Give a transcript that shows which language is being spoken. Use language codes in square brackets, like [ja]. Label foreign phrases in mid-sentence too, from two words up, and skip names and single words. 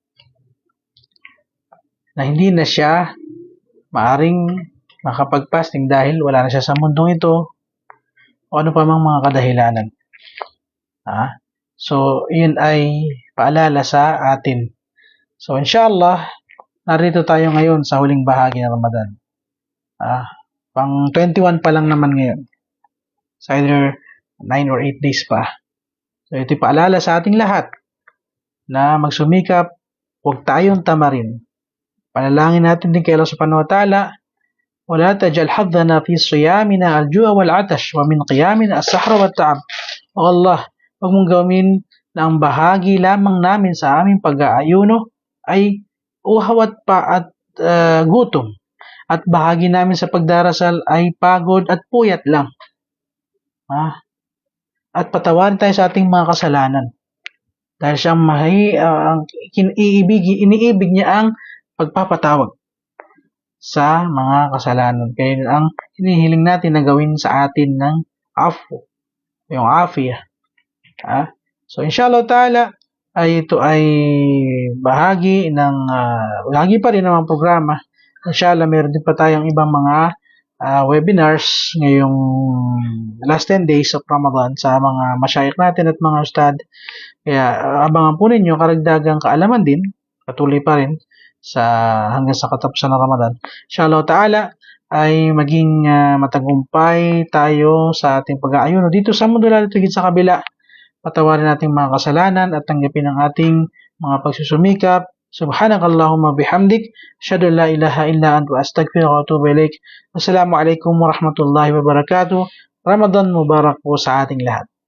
[tl] Na hindi na siya maaring makapag-fasting dahil wala na siya sa mundong ito o ano pa mang mga kadahilanan. So, yun ay paalala sa atin. So, inshallah, narito tayo ngayon sa huling bahagi ng Ramadan. Pang 21 pa lang naman ngayon. [en] It's either 9 or 8 days pa. [tl] So, ito'y paalala sa ating lahat na magsumikap, huwag tayong tamarin. Panalangin natin din kay [ar] الله سبحانه وتعالى, وَلَا تَجْعَلْ حَظَّنَا فِي صِيَامِنَا الْجُوعَ وَالْعَطَشَ وَمِنْ قِيَامِنَا السَّحْرَ وَالتَّعَبَ. [tl] O Allah, huwag mong gawin na ang bahagi lamang namin sa aming pag-aayuno ay uhaw at gutom. At bahagi namin sa pagdarasal ay pagod at puyat lang. At patawarin tayo sa ating mga kasalanan. Dahil siya iniibig niya ang pagpapatawag sa mga kasalanan. Kaya ang hinihiling natin na gawin sa atin ng afu, yung afiyah. So [ar] إن شاء الله تعالى [tl] ay ito ay bahagi pa rin ng mga programa. Inshallah meron din pa tayong ibang mga webinars ngayong [en] last 10 days of Ramadan [tl] sa mga masyayikh natin at mga ustad. Kaya abangan po ninyo karagdagang kaalaman din, patuloy pa rin hanggang sa katapusan ng Ramadan. [ar] إن شاء الله تعالى [tl] ay maging matagumpay tayo sa ating pag-aayuno dito sa mundo, lalo tigit sa kabila. Patawarin nating mga kasalanan at tanggapin ang ating mga pagsusumikap. [ar] سبحانك اللهم وبحمدك، أشهد أن لا إله إلا أنت أستغفرك وأتوب إليك. السلام عليكم ورحمة الله وبركاته. رمضان مبارك [tl] po sa ating lahat.